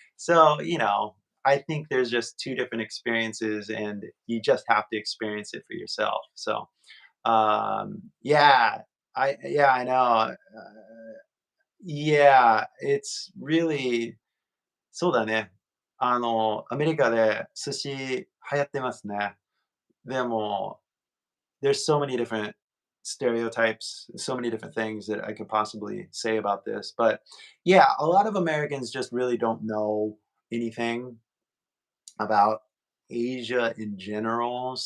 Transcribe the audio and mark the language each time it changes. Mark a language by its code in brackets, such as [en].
[en] So, I think there's just two different experiences and you just have to experience it for yourself. So, yeah, I know. Yeah, it's really [ja] そうだね。アメリカで寿司流行ってますね。でも、 [en] there's so many different stereotypes, so many different things that I could possibly say about this. But yeah, a lot of Americans just really don't know anything about Asia in general.